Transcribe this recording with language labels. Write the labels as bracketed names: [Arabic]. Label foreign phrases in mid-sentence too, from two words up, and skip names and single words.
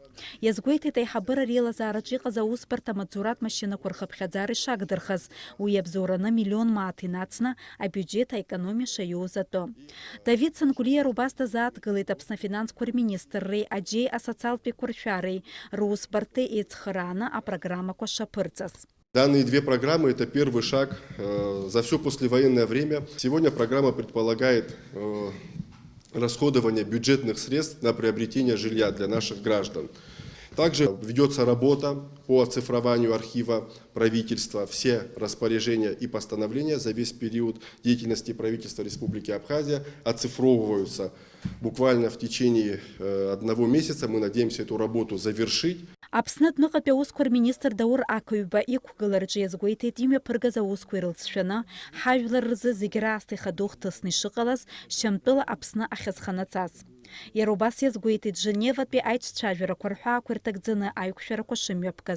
[Abkhazian] Иазгәеиҭеит аиҳабыра реилазаараҿы иҟаз аусбарҭа амаҵзуратә машьынақәа рхыԥхьаӡара ишагдырхаз, уи иабзоураны миллион мааҭ инацны абиуџьет аекономиа шаиоуз атәы. Давид Цангәлиа рубасҭазааҭгылеит Аԥсны афинансқәа рминистрреи, аџьеи асоциалтә еиқәыршәареи русбарҭеи еицхырааны апрограммақәа шаԥырҵаз. [Russian] Данные две программы – это первый шаг за все послевоенное время. Сегодня программа предполагает расходование бюджетных средств на приобретение жилья для наших граждан. Также ведется работа по оцифрованию архива правительства. Все распоряжения и постановления за весь период деятельности правительства Республики Абхазия оцифровываются. Буквально в течение 1 месяца мы надеемся эту работу завершить. [Abkhazian] Аԥсны адәныҟатәи аусқәа рминистр Даур Ақыҩба иқәгылараҿы иазгәеиҭеит имҩаԥыргаз аусқәа ирылҵшәаны ҳажәлар рзы зегь раасҭа ихадоу хҭысны ишыҟалаз Шьамтәыла Аԥсны ахьазханаҵаз. Иара убас иазгәеиҭеит Женеватәи аиҿцәажәарақәа рҳәаақәа ирҭакӡаны аиқәшәарақәа шымҩаԥгаз.